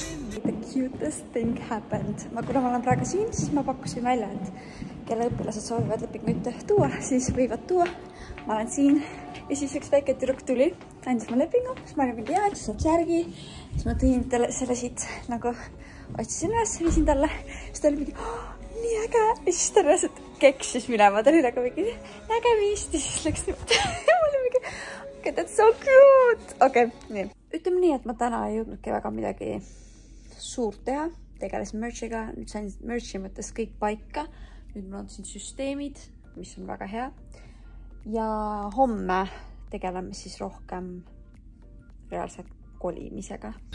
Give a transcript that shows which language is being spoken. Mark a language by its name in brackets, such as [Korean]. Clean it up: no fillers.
[English] The cutest thing happened. [Estonian] Kuna ma olen praegu siin, siis ma pakkusin välja, et kelle õpilased soovivad lepinguid tuua, siis võivad tuua. Ma olen siin ja siis üks väike tüdruk tuli, andis ma lepingu, siis ma olin mingi hea, et saab järgi. Siis ma tõin selle siit nagu otsisin üles, viisin talle. Siis ta oli mingi, nii äge. Ja siis ta reaalselt keksis minema. Ta oli nagu mingi nägemist ja siis läks niimoodi. Ma olin mingi, [English] okay, that's so cute. [Estonian] Okay, nii. Ütleme nii, et ma täna ei jõudnudki väga midagi suurt teha. Tegelesin merchiga. Nüüd sain merchi mõttes kõik paika. Nüüd mul on siin süsteemid, mis on väga hea. Ja homme tegeleme siis rohkem reaalselt kolimisega.